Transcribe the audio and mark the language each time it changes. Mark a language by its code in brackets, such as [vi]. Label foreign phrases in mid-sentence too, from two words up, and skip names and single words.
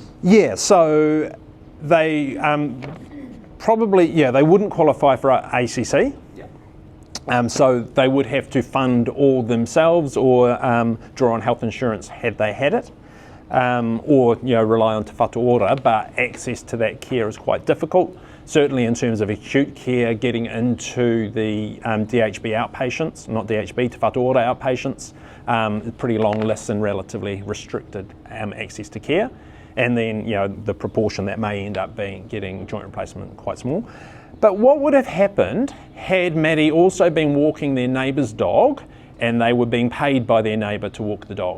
[en] Yeah, so they they wouldn't qualify for ACC. So they would have to fund all themselves or draw on health insurance had they had it, or rely on te whatu ora, but access to that care is quite difficult. Certainly in terms of acute care, getting into the DHB outpatients, not DHB, te whatu ora outpatients, pretty long lists and relatively restricted access to care. And then the proportion that may end up being getting joint replacement quite small. But what would have happened had Maddie also been walking their neighbour's dog and they were being paid by their neighbour to walk the dog?